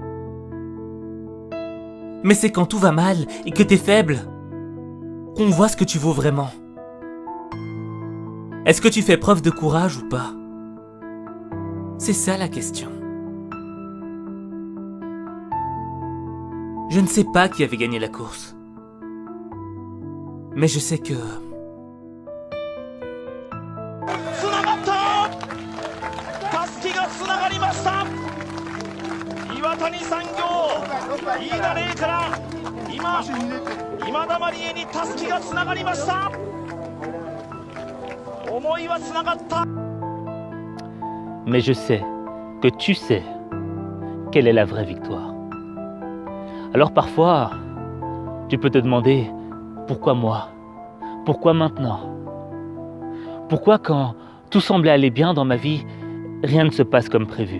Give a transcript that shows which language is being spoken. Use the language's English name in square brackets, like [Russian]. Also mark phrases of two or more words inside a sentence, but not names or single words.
[French] Mais c'est quand tout va mal et que t'es faible qu'on voit ce que tu vaux vraiment. Est-ce que tu fais preuve de courage ou pas? C'est ça la question. Je ne sais pas qui avait gagné la course. Mais je sais que... [Japanese] つながった。襷がつながりました。岩谷産業飯田怜から今今田麻里絵にたすきがつながりました。思いはつながった。 [French] Mais je sais que tu sais quelle est la vraie victoire. Alors parfois, tu peux te demander pourquoi moi? Pourquoi maintenant? Pourquoi quand tout semblait aller bien dans ma vie, rien ne se passe comme prévu?